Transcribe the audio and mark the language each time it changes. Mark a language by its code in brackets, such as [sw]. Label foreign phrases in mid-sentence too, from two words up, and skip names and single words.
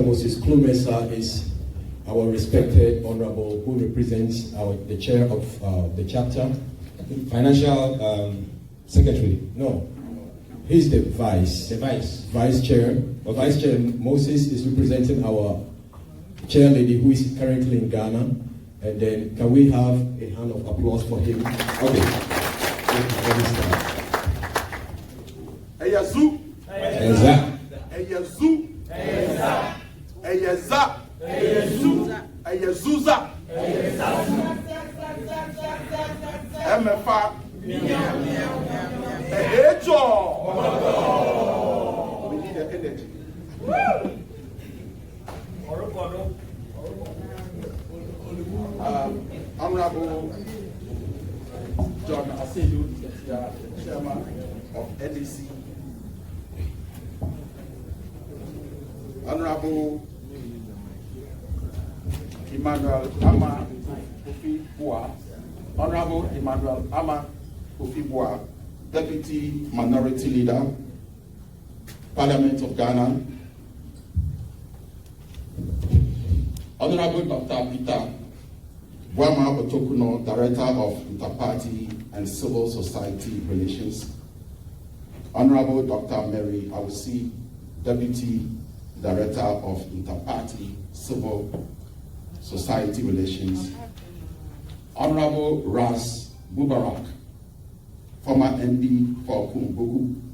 [en] Moses Klumensa is our respected honorable who represents the chair of the chapter. Financial secretary. No, he's the vice. The vice. Vice chair. Okay. Vice chair Moses is representing our chair lady who is currently in Ghana. And then can we have a hand of applause for him? Okay. Eyazu. Eza. Eyazu. Eza. Eyaza. Eyazu. Eyazuza. Emefa. Ehecho. We need the energy. Honorable John Asedu, the chairman of NDC. Honorable Emmanuel Ama Kofi Boa, Honorable Emmanuel Ama Kofi Boa, Deputy Minority Leader, Parliament of Ghana. Honorable Dr. Peter Wama Otokuno, Director of Interparty and Civil Society Relations. Honorable Dr. Mary Awusi, Deputy Director of Interparty Civil Society Relations. Honorable Ras Mubarak, former MD for Kumbugu.